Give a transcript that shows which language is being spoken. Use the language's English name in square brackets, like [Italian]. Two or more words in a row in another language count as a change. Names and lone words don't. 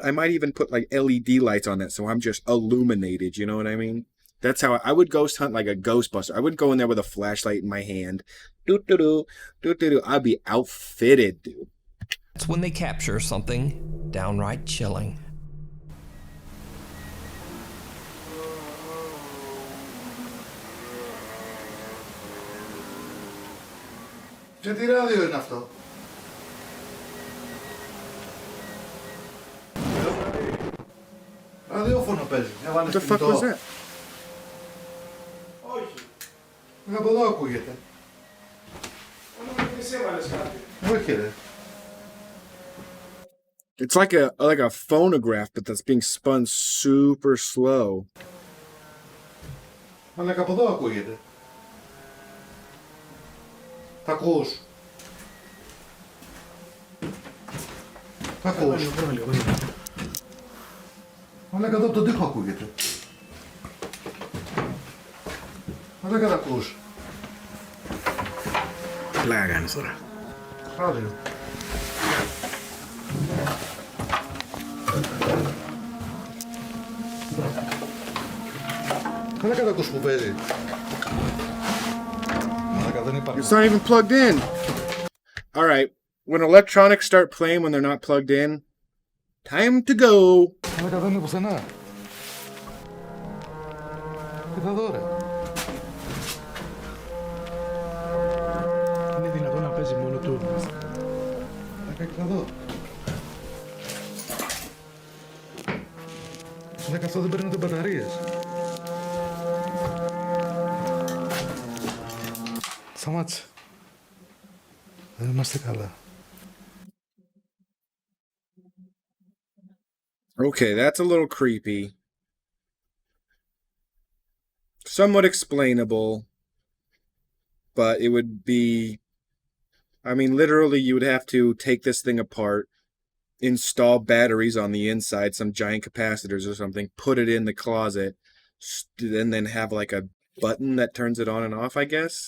[English] I might even put like LED lights on that, so I'm just illuminated. You know what I mean? That's how I would ghost hunt, like a Ghostbuster. I wouldn't go in there with a flashlight in my hand. I'd be outfitted, dude. That's when they capture something downright chilling. [Greek] Και τι ράδιο είναι αυτό? Ραδιόφωνο παίζει. [English] What the fuck was that? [Greek] Όχι. Από εδώ ακούγεται. Εσύ έβαλες κάτι. Όχι ρε. [English] It's like a phonograph, but that's being spun super slow. [Greek] Αλλά και από εδώ ακούγεται. Τα ακούς. Τα ακούς. Αλλά και εδώ από τον τοίχο ακούγεται. Αλλά και τα ακούς. Πλάκα κάνεις τώρα. Ράδιο. Αλλά και τα ακούς που παίζει. [English] It's not even plugged in. All right. When electronics start playing when they're not plugged in, time to go. [Greek] Αλλά δεν είναι πουθενά. Κοίτα εδώ ρε. Είναι δυνατόν να παίζει μόνο του. Κοίτα εδώ. Αλλά και αυτό δεν παίρνονται μπαταρίες. Σταμάτησε. Δεν είμαστε καλά. [English] Okay, that's a little creepy. Somewhat explainable. But it would be... I mean, literally, you would have to take this thing apart, install batteries on the inside, some giant capacitors or something, put it in the closet, and then have like a button that turns it on and off, I guess.